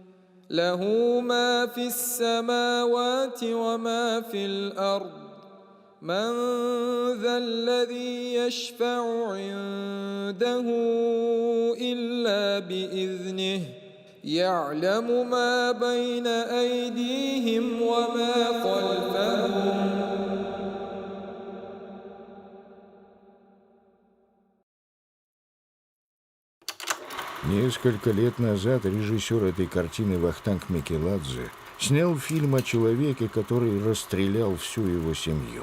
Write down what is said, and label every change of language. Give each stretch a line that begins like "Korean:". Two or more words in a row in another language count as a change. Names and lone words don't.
Arabic: له ما في السماوات وما في الأرض من ذا الذي يشفع عنده إلا بإذنه يعلم ما بين أيديهم وما خلفهم
Russian: Несколько лет назад режиссер этой картины Вахтанг Микеладзе снял фильм о человеке, который расстрелял всю его семью.